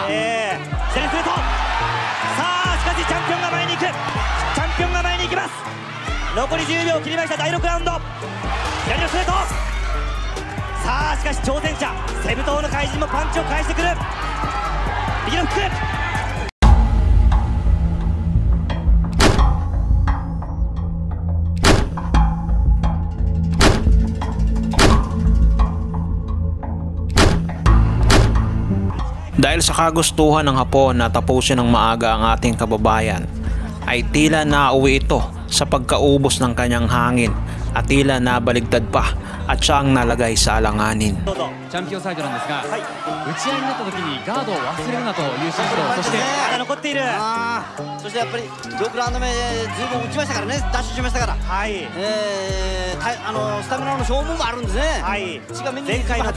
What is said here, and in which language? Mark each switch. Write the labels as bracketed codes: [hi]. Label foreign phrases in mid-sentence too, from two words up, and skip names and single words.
[ja] セレスレット。さあ、しかしチャンピオンが前に行く。チャンピオンが前に行きます。残り10秒切りました。第6ラウンド。左のストレート。さあ、しかし挑戦者セブ島の怪人もパンチを返してくる。右のフック。 [tl] Dahil sa kagustuhan ng Hapon na tapusin ng maaga ang ating kababayan, ay tila nauwi ito sa pagkaubos ng kanyang hangin at tila nabaligtad pa at siya ang nalagay sa alanganin. [ja] チャンピオンサイドなんですが、打ち合いになった時にガードを忘れるなという指示と、そしてまだ残っている。そしてやっぱり6ラウンド目ずいぶん打ちましたからね、ダッシュしましたから、スタミナの消耗もあるんですね。血が目に前回の